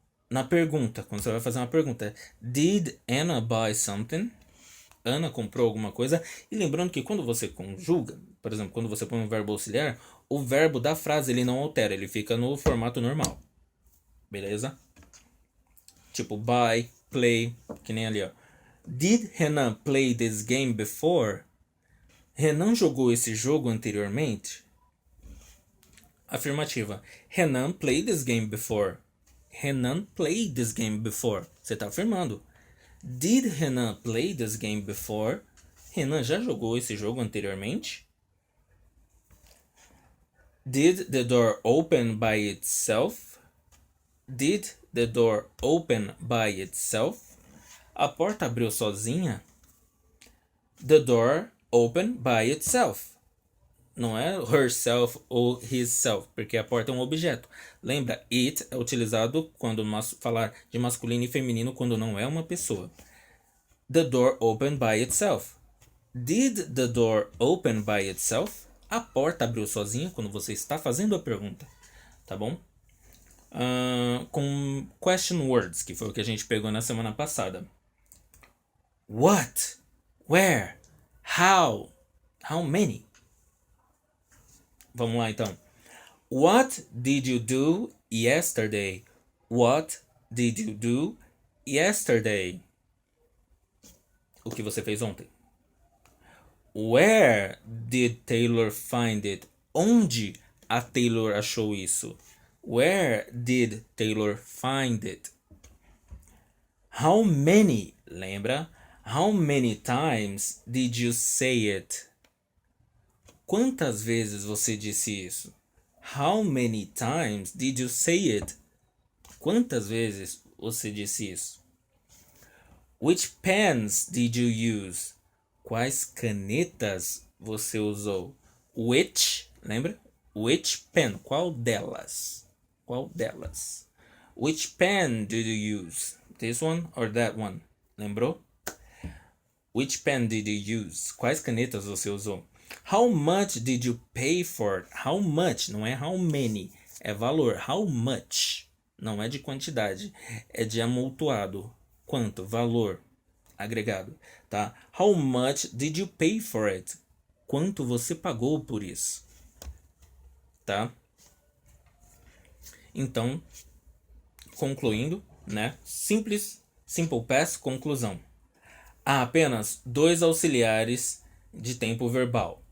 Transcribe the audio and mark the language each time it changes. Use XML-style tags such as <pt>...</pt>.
<pt>Na pergunta, quando você vai fazer uma pergunta,</pt> <en>did Anna buy something?</en> <pt>Ana comprou alguma coisa. E lembrando que quando você conjuga, por exemplo, quando você põe um verbo auxiliar, o verbo da frase ele não altera, ele fica no formato normal. Beleza? Tipo buy, play, que nem ali, ó.</pt> <en>Did Renan play this game before?</en> <pt>Renan jogou esse jogo anteriormente? Afirmativa.</pt> <en>Renan played this game before. Renan played this game before.</en> <pt>Você está afirmando.</pt> <en>Did Renan play this game before?</en> <pt>Renan já jogou esse jogo anteriormente?</pt> <en>Did the door open by itself? Did the door open by itself?</en> <pt>A porta abriu sozinha?</pt> <en>The door opened by itself.</en> <pt>Não é herself ou himself, porque a porta é um objeto. Lembra, it é utilizado quando falar de masculino e feminino quando não é uma pessoa.</pt> <en>The door opened by itself. Did the door open by itself?</en> <pt>A porta abriu sozinha quando você está fazendo a pergunta. Tá bom? Com question words, que foi o que a gente pegou na semana passada.</pt> <en>What? Where? How? How many?</en> <pt>Vamos lá então.</pt> <en>What did you do yesterday? What did you do yesterday?</en> <pt>O que você fez ontem?</pt> <en>Where did Taylor find it?</en> <pt>Onde a Taylor achou isso?</pt> <en>Where did Taylor find it? How many? Lembra? How many times did you say it?</en> <pt>Quantas vezes você disse isso?</pt> <en>How many times did you say it?</en> <pt>Quantas vezes você disse isso?</pt> <en>Which pens did you use?</en> <pt>Quais canetas você usou? Which, lembra?</pt> <en>Which pen?</en> <pt>Qual delas? Qual delas?</pt> <en>Which pen did you use? This one or that one? Lembrou? Which pen did you use?</en> <pt>Quais canetas você usou?</pt> <en>How much did you pay for it?</en> <pt>How much, não é how many, é valor. How much, não é de quantidade, é de amontoado. Quanto? Valor agregado, tá?</pt> <en>How much did you pay for it?</en> <pt>Quanto você pagou por isso? Tá? Então, concluindo, né? Simple past, conclusão. Há apenas dois auxiliares de tempo verbal.</pt>